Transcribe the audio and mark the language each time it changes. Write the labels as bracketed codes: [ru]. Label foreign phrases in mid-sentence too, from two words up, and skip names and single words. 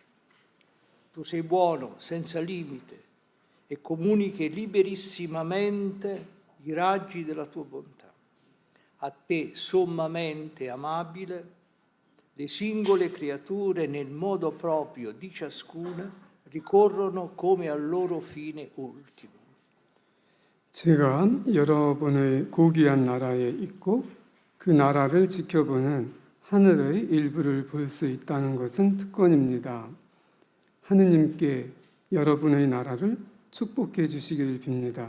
[it] Tu sei buono, senza limite, e comunichi liberissimamente i raggi della tua bontà. A te, sommamente amabile, le singole creature nel modo proprio di ciascuna ricorrono come al loro fine ultimo. [ko] 제가 여러분의 고귀한 나라에 있고 그 나라를 지켜보는 하늘의 일부를 볼 수 있다는 것은 특권입니다. 하느님께 여러분의 나라를 축복해 주시기를 빕니다.